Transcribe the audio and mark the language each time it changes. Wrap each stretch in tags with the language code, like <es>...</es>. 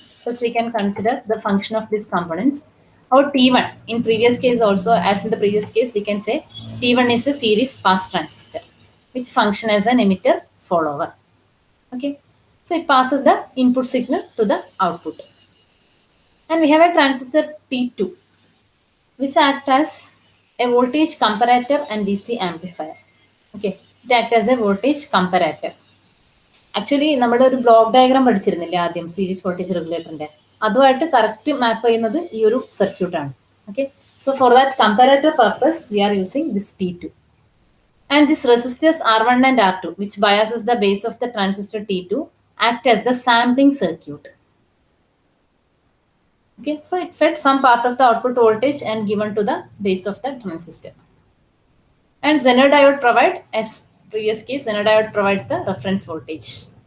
<en>First, we can consider the function of these components. Our T1, in previous case also, as in the previous case, we can say T1 is a series pass transistor, which function as an emitter follower. Okay, so it passes the input signal to the output. And we have a transistor T2, which acts as a voltage comparator and DC amplifier. Okay, it acts as a voltage comparator.</en> <ml>Actually നമ്മുടെ ഒരു block diagram പഠിച്ചിരുന്നില്ലേ ആദ്യം series voltage റെഗുലേറ്ററിന്റെ, അതുമായിട്ട് correct മാപ്പ് ചെയ്യുന്നത് ഈ ഒരു സർക്യൂട്ടാണ്.</ml> <en>Okay, so for that comparator purpose we are using this T2. And this resistors R1 and R2, which biases the base of the transistor T2, act as the sampling circuit. Okay, so it fed some part of the output voltage and given to the base of the transistor. And Zener diode provide, as previous case, Zener diode provides the reference voltage.</en>